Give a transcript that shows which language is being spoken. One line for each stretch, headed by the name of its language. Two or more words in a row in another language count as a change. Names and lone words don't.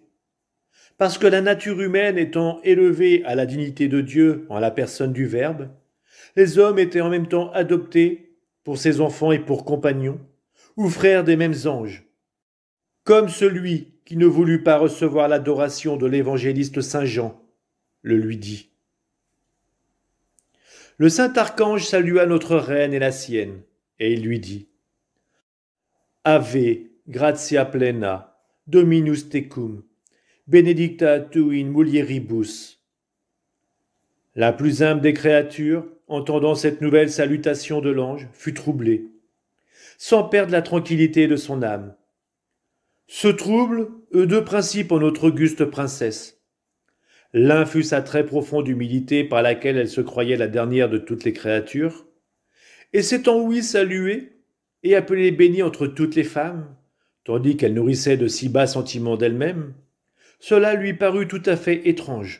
French: Parce que la nature humaine étant élevée à la dignité de Dieu en la personne du Verbe, les hommes étaient en même temps adoptés pour ses enfants et pour compagnons, ou frères des mêmes anges. Comme celui qui ne voulut pas recevoir l'adoration de l'évangéliste Saint Jean le lui dit. Le saint archange salua notre reine et la sienne, et il lui dit «
Latin: Ave, gratia plena, Dominus tecum, benedicta tu in mulieribus ».
French: La plus humble des créatures, entendant cette nouvelle salutation de l'ange, fut troublée, sans perdre la tranquillité de son âme. Ce trouble eut deux principes en notre auguste princesse. L'un fut sa très profonde humilité par laquelle elle se croyait la dernière de toutes les créatures, et s'étant ouïe saluée et appelée bénie entre toutes les femmes, tandis qu'elle nourrissait de si bas sentiments d'elle-même, cela lui parut tout à fait étrange.